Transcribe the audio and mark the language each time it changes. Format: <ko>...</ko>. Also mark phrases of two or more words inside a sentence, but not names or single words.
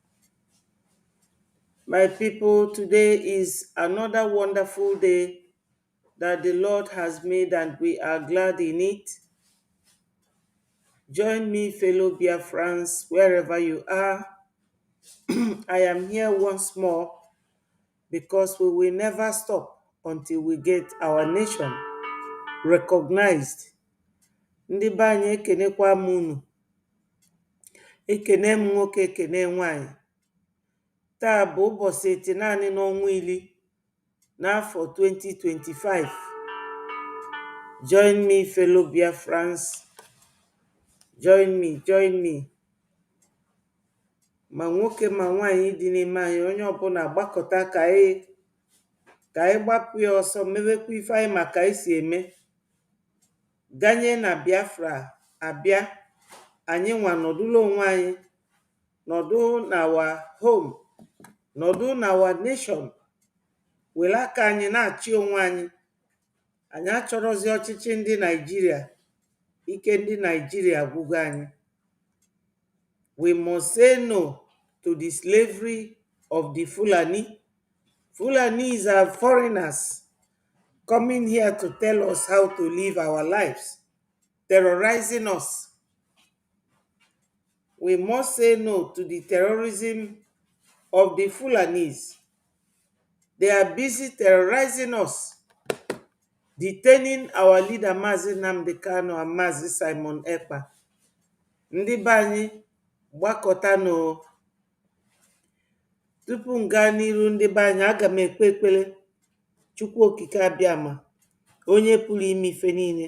<en>My people, today is another wonderful day that the Lord has made, and we are glad in it. Join me, fellow Biafrans, wherever you are. I am here once more because we will never stop until we get our nation recognized.</en> <ig>Ndị be anyị ekenekwa m unu. Ekene m nwoke, ekene nwanyị. Taa bụ ụbọchị naanị n'ọnwa iri n'afọ 2025.</ig> <en>Join me, fellow Biafrans. Join me.</en> <ig>Ma nwoke ma nwaanyị dị n'ime anyị, onye ọbụla gbakọta ka anyị gbapụ ya ọsọ, mewekwa ife anyị maka anyị si eme. Ganye na Biafra abịa, anyị nwa nọdụla onwe anyị, nọdụ na</ig> <en>our home,</en> <ig>nọdụ na</ig> <en>our nation,</en> <ig>were aka anyị na-achị onwe anyị. Anyị achọrọzi ọchịchị ndị Naijiria, ike ndị Naijiria gwụgo anyị.</ig> <en>We must say no to the slavery of the Fulani. Fulanis are foreigners coming here to tell us how to live our lives, terrorizing us. We must say no to the terrorism of the Fulanis. They are busy terrorizing us, detaining our leader Mazi Nnamdi Kanu and Mazi Simon Ekpa.</en> <ig>Ndị be anyị gbakọta no. Tupu m gaa n'iru, ndị be anyị, aga m ekpe ekpere Chukwu okike abịama, onye pụrụ ime ife niile.</ig>